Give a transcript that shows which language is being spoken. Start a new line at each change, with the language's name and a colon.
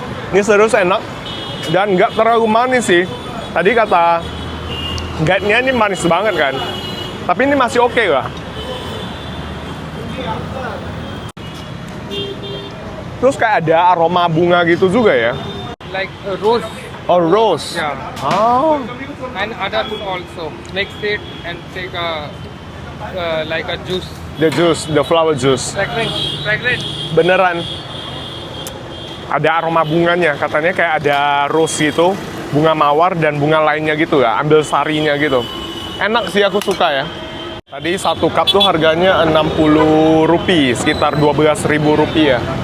Indonesian: Ini serius enak dan nggak terlalu manis sih. Tadi kata guide-nya ini manis banget kan, tapi ini masih oke lah. Terus kayak ada aroma bunga gitu juga ya.
English: Like a rose, Oh, rose. yeah, Oh, and others also mix it and take a like a juice. the juice, the flower juice. Fragrant, fragrant.
Indonesian: Beneran. Ada aroma bunganya, katanya kayak ada rose gitu, bunga mawar dan bunga lainnya gitu ya, ambil sarinya gitu. Enak sih, aku suka ya. Tadi satu cup tuh harganya 60 rupiah, sekitar 12.000 rupiah.